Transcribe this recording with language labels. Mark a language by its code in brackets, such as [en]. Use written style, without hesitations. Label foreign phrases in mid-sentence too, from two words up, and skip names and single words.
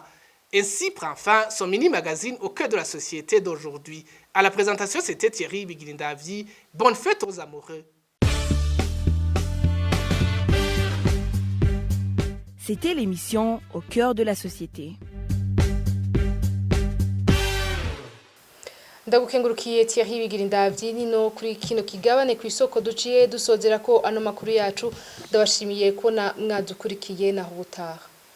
[fr] Ainsi prend fin son mini-magazine au cœur de la société d'aujourd'hui. À la présentation, c'était Thierry Bigilindavi. Bonne fête aux amoureux. C'était l'émission Au cœur de la société. [rn] ndagukengurukiye Thierry Bigilindavi nino kuri kino kigabane ku isoko duciye dusozera ko ano makuru yacu ndabashimiye ko mwadukurikiye naho ubutaha.